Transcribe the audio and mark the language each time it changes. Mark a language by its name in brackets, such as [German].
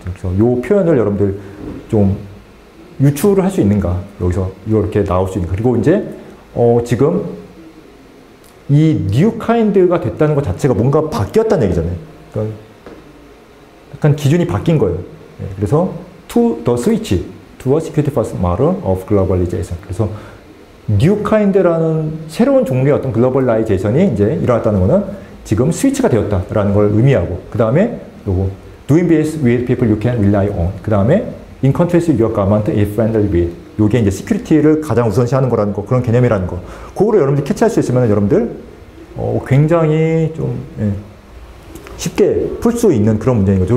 [Korean] 그래서 이 표현을 여러분들 좀 유추를 할 수 있는가? 여기서 이렇게 나올 수 있는가? 그리고 이제 지금 이 뉴 카인드가 됐다는 것 자체가 뭔가 바뀌었다는 얘기잖아요. 그러니까 약간 기준이 바뀐 거예요. 그래서 [English] to the switch to a security first model of globalization. [Korean] 그래서 뉴 카인드라는 새로운 종류의 어떤 글로벌라이제이션이 이제 일어났다는 거는 지금 스위치가 되었다라는 걸 의미하고, 그 다음에 요거 [English] doing business with people you can rely on. [Korean] 그 다음에 [English] in countries your government is friendly with. [Korean] 요게 이제 시큐리티를 가장 우선시하는 거라는 거, 그런 개념이라는 거. 그거를 여러분들 캐치할 수 있으면 여러분들 굉장히 좀 쉽게 풀 수 있는 그런 문제인 거죠.